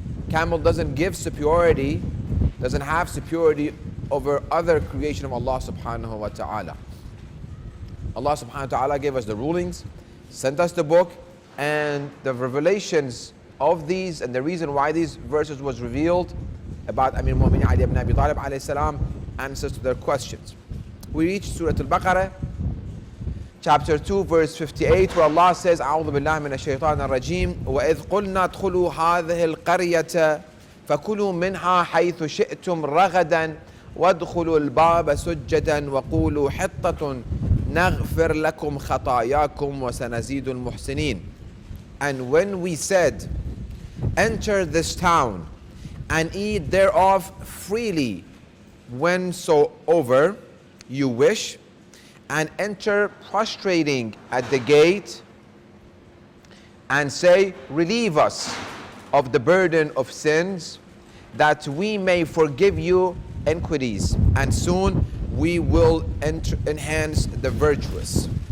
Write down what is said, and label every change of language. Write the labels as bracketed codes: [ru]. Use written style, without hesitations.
[en] Camel doesn't give superiority, doesn't have superiority over other creation of Allah subhanahu wa ta'ala. Allah subhanahu wa ta'ala gave us the rulings, sent us the book, and the revelations of these, and the reason why these verses was revealed about Amir al-Mu'mineen Ali ibn Abi Talib alayhi salam, answers to their questions. We reach Surah Al-Baqarah, chapter 2, verse 58, where Allah says, [ar] أعوذ بالله من الشيطان الرجيم وإذ قلنا ادخلوا هذه القرية فكلوا منها حيث شئتم رغدا وادخلوا الباب سجدا وقولوا حطة نغفر لكم خطاياكم وسنزيد المحسنين. [en] And when we said, enter this town and eat thereof freely whensoever you wish, and enter prostrating at the gate, and say, relieve us of the burden of sins, that we may forgive you iniquities, and soon we will enhance the virtuous.